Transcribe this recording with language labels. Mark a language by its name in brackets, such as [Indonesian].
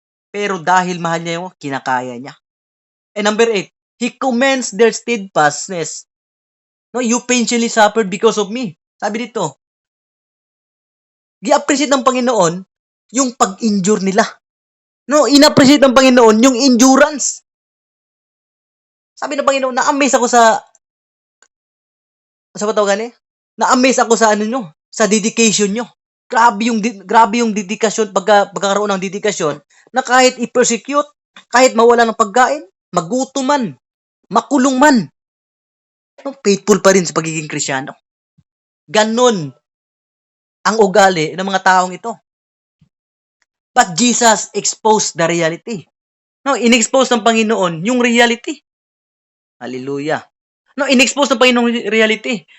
[Filipino] Pero dahil mahal niya yung kinakaya niya. [English] And number 8, he commends their steadfastness. No, you patiently suffered because of me. [Filipino] Sabi dito, gi-appreciate ng Panginoon yung pag-endure nila. No, in-appreciate ng Panginoon yung endurance. Sabi ng Panginoon, na-amaze ako sa patawagan eh? Na-amaze ako sa sa dedication nyo. Grabe yung dedikasyon, pagkakaroon ng dedikasyon, na kahit i-persecute, kahit mawala ng pagkain, magutom man, makulong man, no, faithful pa rin sa pagiging Krisyano. Ganon ang ugali ng mga taong ito. [English] But Jesus exposed the reality. [Filipino] No, in-expose ng Panginoon yung reality. Hallelujah. No, in-expose ng Panginoong reality.